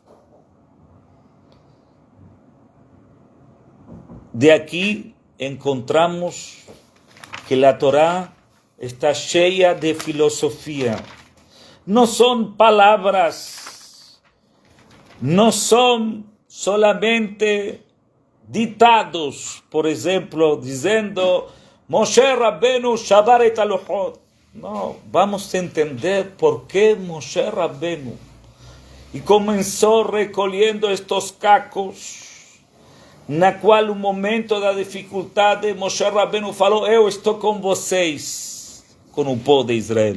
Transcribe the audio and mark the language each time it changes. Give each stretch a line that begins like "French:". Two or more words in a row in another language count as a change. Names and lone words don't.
Portuguese: De aqui encontramos que a Torá está cheia de filosofia. Não são palavras, não são solamente ditados, por exemplo, dizendo Moshe Rabbeinu
Hebrew: שבר את הלוחות.
Portuguese: Não, vamos entender por que Moshe Rabbeinu e começou recolhendo estes cacos, na qual no momento da dificuldade Moshe Rabbeinu falou, eu estou com vocês, com o povo de Israel.